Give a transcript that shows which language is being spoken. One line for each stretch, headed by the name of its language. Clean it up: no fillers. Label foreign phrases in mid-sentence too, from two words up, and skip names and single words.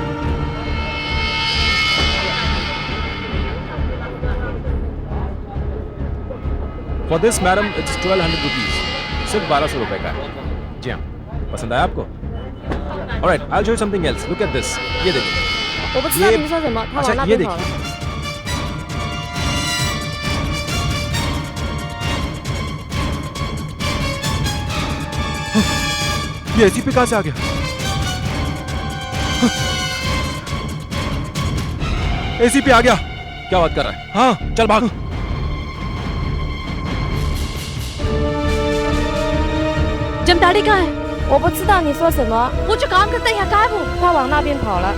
English: for this madam it's 1200 rupees.
Hindi: सिर्फ 1200 रुपए का है। जी हाँ, पसंद आया आपको?
English: alright, I will show you something else. look at this.
Hindi: ये देखिए। अच्छा, ये देखिए। ये एसीपी कहाँ से आ गया? एसीपी आ गया। क्या बात कर रहा है? हाँ, चल भाग। जमदाड़ी कहाँ है?
Chinese: 我不知道你说什么。
Hindi: वो जो काम करता है यहाँ कहाँ है वो?
Chinese: 他往那边跑了。